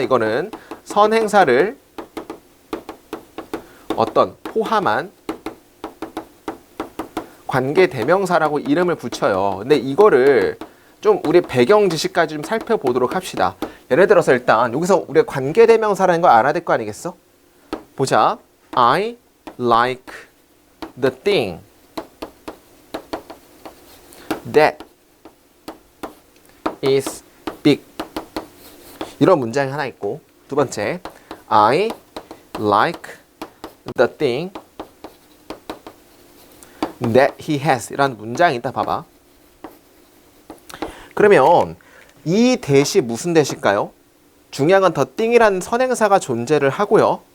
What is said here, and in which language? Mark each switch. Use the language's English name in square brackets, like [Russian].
[Korean] 이거는 선행사를 어떤 포함한 관계대명사라고 이름을 붙여요. 근데 이거를 좀 우리 배경 지식까지 좀 살펴보도록 합시다. 예를 들어서 일단 여기서 우리가 관계대명사라는 걸 알아야 될 거 아니겠어? 보자. [English] I like the thing that is big. [Korean] 이런 문장이 하나 있고 두 번째 I like the thing that he has 이라는 문장이 있다. 봐봐. 그러면 이 that이 무슨 that일까요? 중요한 건 the thing이라는 선행사가 존재를 하고요.